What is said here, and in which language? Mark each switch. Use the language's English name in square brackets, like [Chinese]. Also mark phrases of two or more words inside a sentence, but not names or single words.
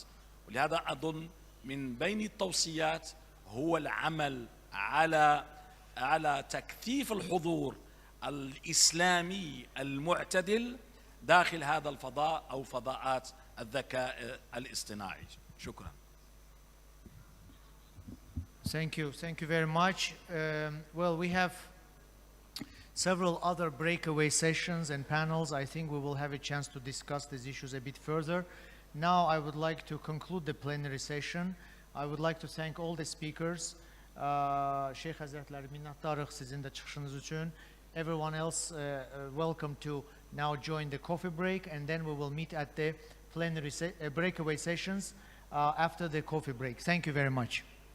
[Arabic] ولهذا أظن من بين التوصيات هو العمل على تكثيف الحضور الإسلامي المعتدل داخل هذا الفضاء أو فضاءات الذكاء الاصطناعي. شكرا. [English] Thank you very much. Well, we have several other breakaway sessions and panels. I think we will have a chance to discuss these issues a bit further. Now I would like to conclude the plenary session. I would like to thank all the speakers. [Azerbaijani] Şeyh Hazretleri, minnətdarıq sizin də çıxışınız üçün. [English] Everyone else welcome to now join the coffee break, and then we will meet at the plenary breakaway sessions after the coffee break. Thank you very much.